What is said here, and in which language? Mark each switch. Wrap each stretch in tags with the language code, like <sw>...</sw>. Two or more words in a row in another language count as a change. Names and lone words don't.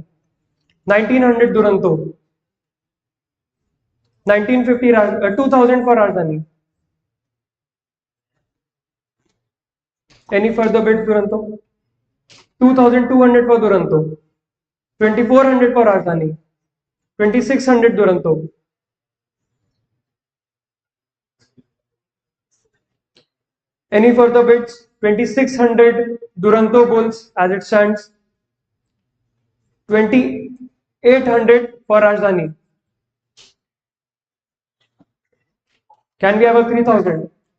<en>1900 Duranto. 1950 2000 for Rajdhani. Any further bids, Duranto? 2200 for Duranto. 2400 for Rajdhani. 2600 Duranto. Any further bids? 2600 Duranto Bulls as it stands. 2800 for Rajdhani. Can we have a 3000?</en>